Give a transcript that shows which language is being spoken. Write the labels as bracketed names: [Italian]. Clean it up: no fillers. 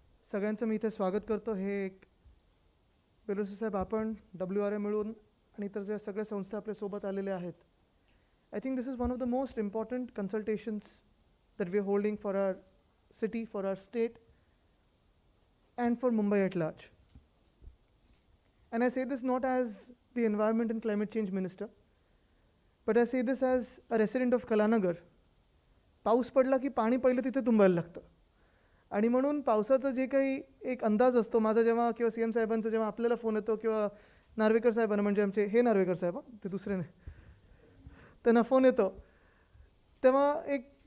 [Marathi] सगळ्यांचं मी इथे स्वागत करतो. हे एक बेलुसी साहेब आपण WRA मिळून आणि इतर जे सगळे संस्था आपल्या सोबत आलेले आहेत. [English] I think this is one of the most important consultations that we are holding for our city, for our state, and for Mumbai at large. And I say this not as the Environment and Climate Change Minister, but I say this as a resident of Kalanagar. [Marathi] पाऊस पडला की पाणी पहिलं तिथे तुंबायला लागतं. आणि म्हणून पावसाचं जे काही एक अंदाज असतो, माझा जेव्हा किंवा CM साहेबांचा जेव्हा आपल्याला फोन येतो किंवा नार्वेकर साहेबांना, म्हणजे आमचे हे नार्वेकर साहेब, ते दुसरे नाही, त्यांना फोन येतो, तेव्हा एक